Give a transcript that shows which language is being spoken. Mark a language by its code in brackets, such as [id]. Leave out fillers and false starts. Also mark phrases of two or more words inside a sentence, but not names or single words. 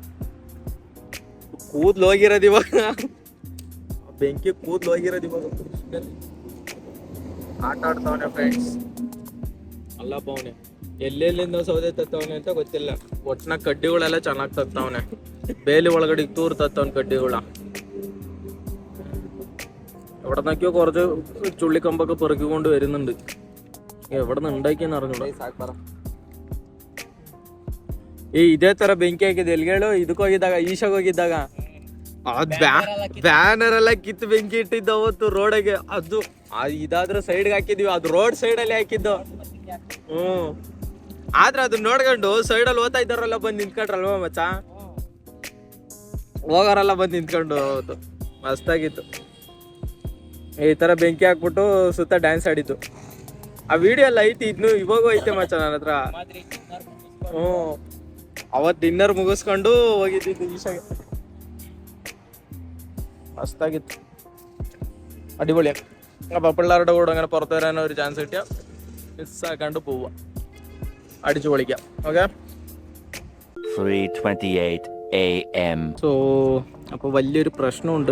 [kn] ಕೂದ್ಲು ಹೋಗಿರೋದು ಇವಾಗ. ಬೆಂಕಿ ಕೂದ್ಲು ಹೋಗಿರೋದು ಇವಾಗ. ಆಟ ಆಡ್ತಾವನೆ ಫ್ರೆಂಡ್ಸ್. ಅಲ್ಲಪ್ಪ ಅವನೇ ಎಲ್ಲೆಲ್ಲಿಂದ ಸೌದೆ ತತ್ತವನೆ ಅಂತ ಗೊತ್ತಿಲ್ಲ. ಒಟ್ಟಿನ ಕಡ್ಡಿಗಳೆಲ್ಲ ಚೆನ್ನಾಗಿ ತತ್ತವನೆ. ಬೇಲಿ ಒಳಗಡೆ ತೂರ್ ತತ್ತವನ್ ಕಡ್ಡಿಗಳಾ. [ml] എവിടെ നിന്നൊക്കെയോ കുറച്ച് ചുള്ളിക്കമ്പൊക്കെ പെറുക്കിക്കൊണ്ട് വരുന്നുണ്ട്. എവിടെ നിന്ന് ഉണ്ടാക്കിയെന്ന് അറിഞ്ഞൂടാ. [kn] ಇದೇ ತರ ಬೆಂಕಿ ಹಾಕಿದೆ ಎಲ್ಗಳು ಇದಕ್ಕೆ ಹೋಗಿದ್ದಾಗ ಈಶಾಗ್ ಹೋಗಿದ್ದಾಗ ಬ್ಯಾನರ್ ಎಲ್ಲ ಕಿತ್ತು ಬೆಂಕಿ ಇಟ್ಟಿದ್ದು ಅವತ್ತು ರೋಡಿಗೆ. ಅದು ಇದಾದ್ರೂ ಸೈಡ್ಗೆ ಹಾಕಿದ್ವಿ, ಅದು ರೋಡ್ ಸೈಡ್ ಅಲ್ಲಿ ಹಾಕಿದ್ದು. ಆದ್ರೆ ಅದನ್ನ ನೋಡ್ಕೊಂಡು ಸೈಡಲ್ಲಿ ಓದ್ತಾ ಇದ್ದಾರಲ್ಲ ಬಂದು ನಿಂತ್ಕೊಂಡ್ರಲ್ವ ಮಚ್ಚ, ಹೋಗೋರೆಲ್ಲ ಬಂದು ನಿಂತ್ಕೊಂಡು ಅವತ್ತು ಮಸ್ತಾಗಿತ್ತು. ಈ ತರ ಬೆಂಕಿ ಹಾಕ್ಬಿಟ್ಟು ಸುತ್ತ ಡ್ಯಾನ್ಸ್ ಆಡಿದ್ದು. ಆ ವಿಡಿಯೋ ಎಲ್ಲ ಐತಿ, ಇನ್ನು ಇವಾಗೂ ಐತೆ ಮಚ್ಚ ನನ್ನ ಹತ್ರ. ಅವತ್ತು ಡಿನ್ನರ್ ಮುಗಿಸ್ಕೊಂಡು ಹೋಗಿದ್ದು ಈಶಾಗೆ. [ml] മസ്താകിತ್ತು, അടിപൊളിയാണ്. അപ്പോൾ പിള്ളേരുടെ കൂടെ അങ്ങനെ പുറത്തു വരാൻ ഒരു ചാൻസ് കിട്ടിയാൽ മിസ്സാക്കാണ്ട് പോവുക, അടിച്ചു പൊളിക്കാം. ഓക്കെ. 3:28 AM. സോ അപ്പോൾ വലിയൊരു പ്രശ്നമുണ്ട്.